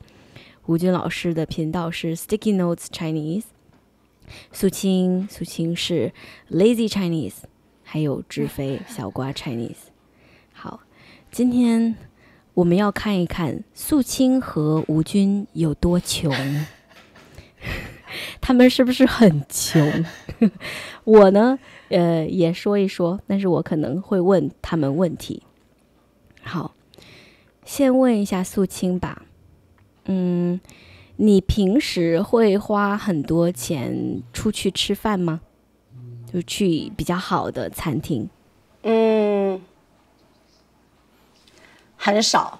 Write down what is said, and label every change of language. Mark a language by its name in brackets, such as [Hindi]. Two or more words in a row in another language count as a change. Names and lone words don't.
[Chinese] 吳軍老師的頻道是 Sticky Notes Chinese， 素清是 Lazy Chinese， 還有志飛小瓜 Chinese。好，今天我們要看一看素清和吳軍有多窮。他們是不是很窮？我呢也說一說，但是我可能會問他們問題。好，先問一下素清吧。你平時會花很多錢出去吃飯嗎？就去比較好的餐廳？很少。